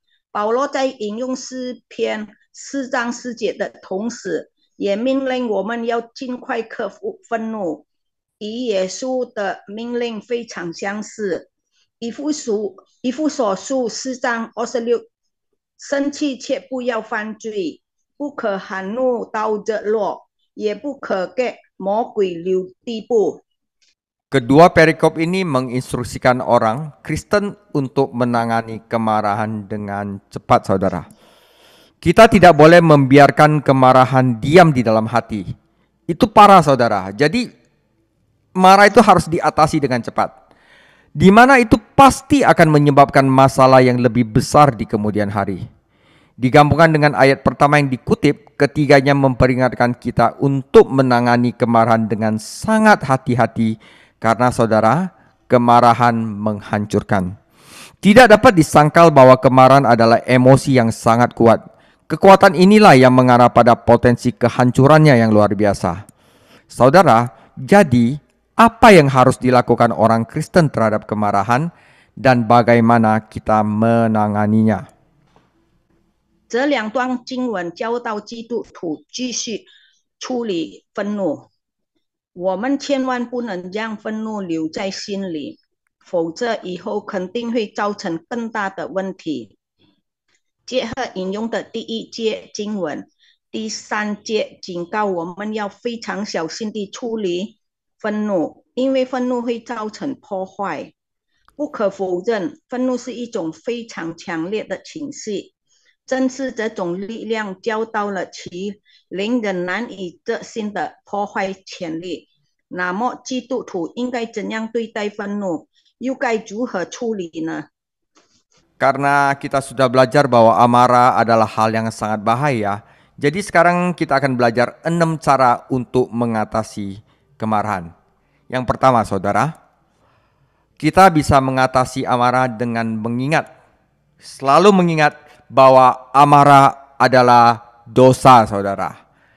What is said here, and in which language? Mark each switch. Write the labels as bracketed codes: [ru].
[zh] 保罗在引用诗篇4章4节的同时，也命令我们要尽快克服愤怒，与耶稣的命令非常相似。以弗所书4章26，生气却不要犯罪，不可含怒到日落，也不可给魔鬼留地步。 [id] Kedua perikop ini menginstruksikan orang Kristen untuk menangani kemarahan dengan cepat, saudara. Kita tidak boleh membiarkan kemarahan diam di dalam hati. Itu parah, saudara. Jadi marah itu harus diatasi dengan cepat. Di mana itu pasti akan menyebabkan masalah yang lebih besar di kemudian hari. Digabungkan dengan ayat pertama yang dikutip, ketiganya memperingatkan kita untuk menangani kemarahan dengan sangat hati-hati. Karena saudara, kemarahan menghancurkan. Tidak dapat disangkal bahwa kemarahan adalah emosi yang sangat kuat. Kekuatan inilah yang mengarah pada potensi kehancurannya yang luar biasa. Saudara, jadi apa yang harus dilakukan orang Kristen terhadap kemarahan dan bagaimana kita menanganinya? [zh] 这两段经文教导基督徒继续处理愤怒。我们千万不能让愤怒留在心里，否则以后肯定会造成更大的问题。结合引用的第1节经文，第3节警告我们要非常小心地处理愤怒，因为愤怒会造成破坏。不可否认，愤怒是一种非常强烈的情绪，正是这种力量教导了其令人难以置信的破坏潜力。那么基督徒应该怎样对待愤怒？又该如何处理呢？ [id] Karena kita sudah belajar bahwa amarah adalah hal yang sangat bahaya, jadi sekarang kita akan belajar 6 cara untuk mengatasi kemarahan. Yang pertama, saudara, kita bisa mengatasi amarah dengan selalu mengingat bahwa amarah adalah dosa, saudara.